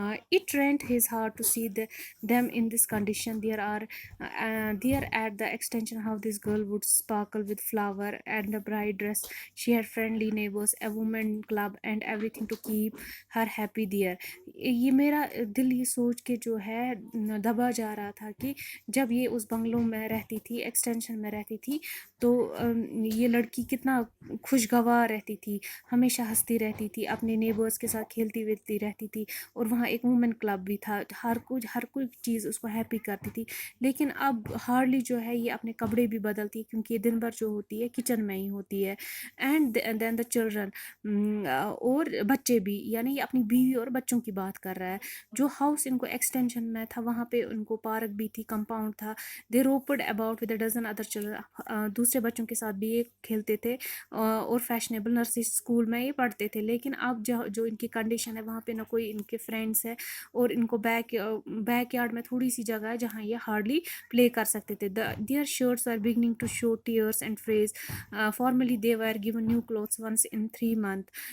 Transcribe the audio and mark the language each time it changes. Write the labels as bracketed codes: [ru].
[en] It rent his heart to see them in this condition. There at the extension how this girl would sparkle with flower and the bright dress. She had friendly neighbors, a woman club and everything to keep her happy there. [ur] یہ میرا دل یہ سوچ کے جو ہے دبا جا رہا تھا کہ جب یہ اس بنگلوں میں رہتی تھی، ایکسٹینشن میں رہتی تھی، تو یہ لڑکی کتنا خوشگوار رہتی تھی، ہمیشہ ہنستی رہتی تھی، اپنے نیبرز کے ساتھ کھیلتی ویلتی رہتی تھی، اور وہاں ایک وومن کلب بھی تھا. ہر کوئی چیز اس کو ہیپی کرتی تھی. لیکن اب ہارڈلی جو ہے یہ اپنے کپڑے بھی بدلتی ہے کیونکہ یہ دن بھر جو ہوتی ہے کچن میں ہی ہوتی ہے. [en] and then the children, [ur] اور بچے بھی، یعنی یہ اپنی بیوی اور بچوں کی بات کر رہا ہے. جو ہاؤس ان کو ایکسٹینشن میں تھا وہاں پہ ان کو پارک بھی تھی، کمپاؤنڈ تھا. [en] They romped about with a dozen other children. [ur] دوسرے بچوں کے ساتھ بھی یہ کھیلتے تھے اور فیشنیبل نرسری اسکول میں یہ پڑھتے تھے. لیکن اب جو ان کی کنڈیشن ہے وہاں پہ نہ کوئی ان کے فرینڈس ہے اور ان کو بیک یارڈ میں تھوڑی سی جگہ ہے جہاں یہ ہارڈلی پلے کر سکتے تھے. [en] Their shirts are beginning to show tears and frays. Formerly they were given new clothes once in 3 months.